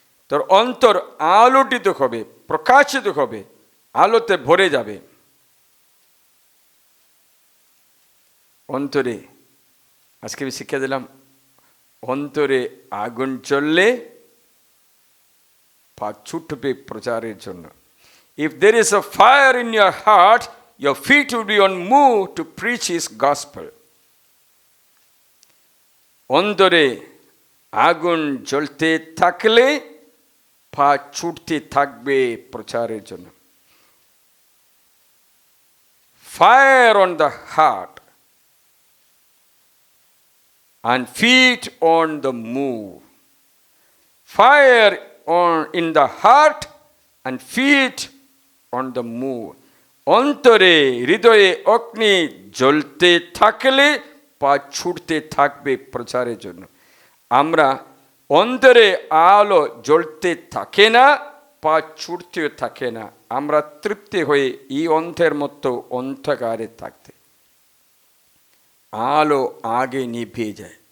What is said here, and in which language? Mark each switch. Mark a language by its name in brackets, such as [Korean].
[Bangla] তোর অন্তর আলোটিত হবে, প্রকাশিত হবে, আলোতে ভরে যাবে। অন্তরে আজকে আমি শিক্ষা দিলাম, অন্তরে আগুন জ্বললে পা ছুটবে প্রচারের জন্য। [English] If there is a fire in your heart, your feet will be on move to preach his gospel. [Bangla] অন্তরে আগুন জ্বলতে থাকলে পা ছুটতে থাকবে প্রচারের জন্য। [English] Fire on the heart and feet on the move. Fire in the heart and feet on the move. [Bangla] অন্তরে হৃদয়ে অগ্নি জ্বলতে থাকলে পা ছুটতে থাকবে প্রচারের জন্য। আমরা অন্তরে আলো জ্বলতে থাকে না, পা ছুটতেও থাকে না। আমরা তৃপ্তি হয়ে এই অন্ধের মতো অন্ধকারে থাকতে, আলো আগে নিভিয়ে যায়।